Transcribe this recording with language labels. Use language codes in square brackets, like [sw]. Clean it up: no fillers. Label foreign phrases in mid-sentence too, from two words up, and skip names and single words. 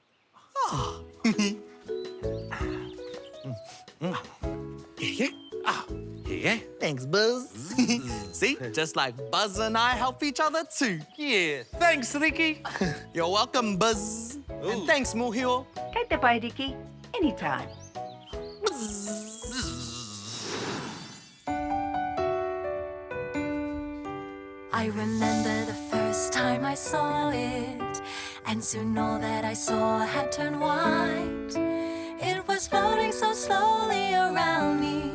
[en] Ah. Yeah. Ah, yeah. Thanks, Buzz. See, just like Buzz and I help each other too. Yeah. Thanks, Riki. You're welcome, Buzz. And thanks, Mohio. [mi] Kei te pai, Riki. [en] Anytime. I remember the first time I saw it, and soon all that I saw had turned white. It was floating so slowly around me.